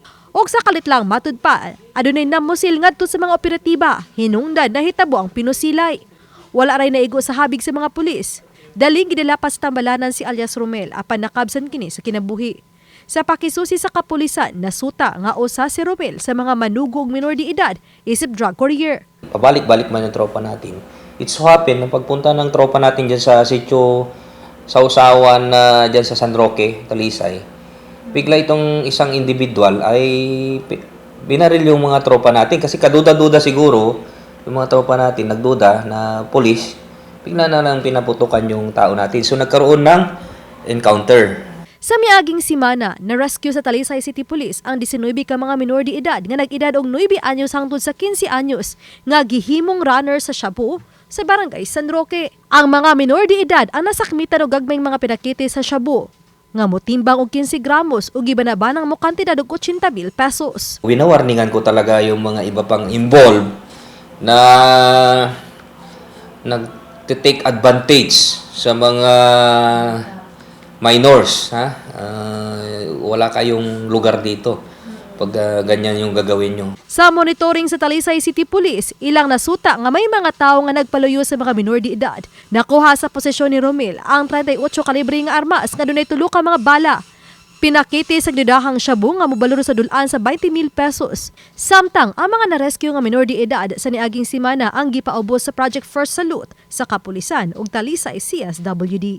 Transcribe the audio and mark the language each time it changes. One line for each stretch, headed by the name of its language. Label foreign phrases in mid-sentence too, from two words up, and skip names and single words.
Cebuano: Og sa kalit lang matud pa, adunay namusil ngadto sa mga operatiba, hinungdan na hitabo ang pinusilay. Wala ray naigo sa habig sa mga pulis. Daling gidalapas tambalanan si alias Romel apan nakabsan kini sa kinabuhi. Sa pakisusi sa kapulisan, nasuta nga usa si Romel sa mga manugog minor de edad isip drug courier.
Filipino: Pabalik-balik man yung tropa natin.
English: It so happen
Filipino: na pagpunta ng tropa natin dyan sa sitio Sausawan dyan sa San Roque, Talisay, bigla itong isang individual ay binaril yung mga tropa natin kasi kaduda-duda siguro yung mga tropa natin nagduda na pulis, bigla na lang pinaputukan yung tao natin. So nagkaroon ng encounter.
Cebuano: Sa miaging simana, na-rescue sa Talisay City Police ang 19 ka mga minor de edad nga nag-edad og 9 anyos hangtod sa 15 anyos nga gihimong runner sa Shabu sa Barangay San Roque. Ang mga minor de edad ang nasakmitan og gagmayng mga pinakiti sa Shabu nga motimbang og 15 gramos o gibanabanang mo kantidad og 80,000 pesos.
Filipino: Winawarningan ko talaga yung mga iba pang involved na nag-
English: take advantage
Filipino: sa mga minors. Wala kayong lugar dito pag ganyan yung gagawin nyo.
Cebuano: Sa monitoring sa Talisay City Police, ilang nasuta nga may mga tao nga nagpaluyo sa mga minor de edad. Nakuha sa posisyon ni Romel ang 38 kalibre nga armas nga dunay 3 ka mga bala. Pinakiti sa didahang Shabu nga mobaluro sa dulan sa 20,000 pesos. Samtang ang mga na-rescue nga minor de edad sa niaging simana ang gipaubos sa Project First Salute sa Kapulisan ug Talisay CSWD.